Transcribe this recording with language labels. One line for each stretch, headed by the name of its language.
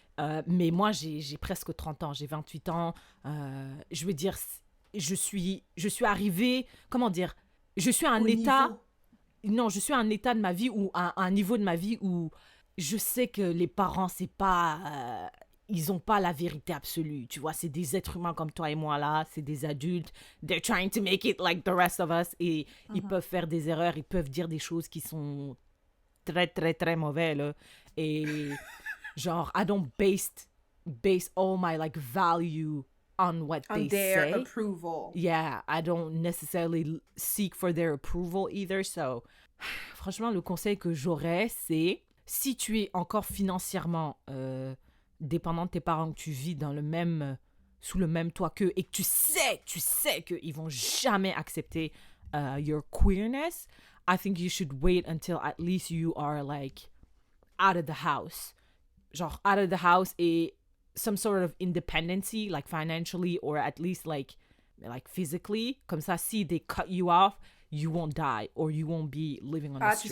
French: Mais moi, j'ai presque 30 ans. J'ai 28 ans. Je veux dire, je suis arrivée... Comment dire? Je suis à un état... Non, je suis à un état de ma vie ou à un niveau de ma vie où je sais que les parents, c'est pas... ils ont pas la vérité absolue, tu vois. C'est des êtres humains comme toi et moi, là. C'est des adultes.
English: They're trying to make it like the rest of us.
French: Et ils peuvent faire des erreurs. Ils peuvent dire des choses qui sont très, très, très mauvaises, là. Et genre,
English: I don't base all my, like, value on what they their approval. Yeah, I don't necessarily seek for their approval either. So,
French: franchement, le conseil que j'aurais, c'est si tu es encore financièrement dépendant de tes parents, que tu vis dans sous le même toit qu'eux et que tu sais qu'ils vont jamais accepter
English: your queerness, I think you should wait until at least you are like out of the house.
French: Genre
English: out of the house
French: et
English: some sort of independency, like financially or at least like physically.
French: Comme ça, si
English: they cut you off, you won't die or you won't be living on the streets.